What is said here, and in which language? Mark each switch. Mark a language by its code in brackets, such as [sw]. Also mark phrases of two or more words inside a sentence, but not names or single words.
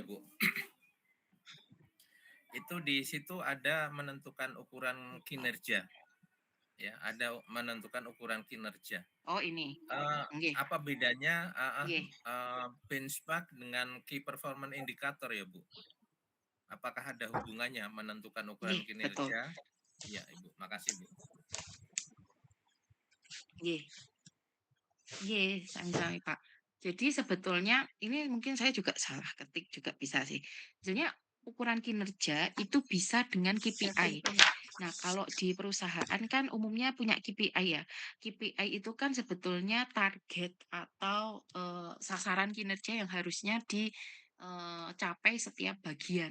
[id] akuntansi pertanggungjawaban ya, Bu. itu di situ ada menentukan ukuran kinerja, ya, ada menentukan ukuran kinerja. Oh ini. Eee, Nggih, apa bedanya nggih, benchmark dengan [en] key performance indicator [id] ya, Bu? Apakah ada hubungannya menentukan ukuran nggih, betul. kinerja? Ya, Ibu, makasih, Bu. [jv] Nggih, nggih, sami-sami, Pak. [id] Jadi sebetulnya ini mungkin saya juga salah ketik juga bisa sih. Sebenarnya ukuran kinerja itu bisa dengan KPI. Nah, kalau di perusahaan kan umumnya punya KPI ya. KPI itu kan sebetulnya target atau sasaran kinerja yang harusnya dicapai setiap bagian.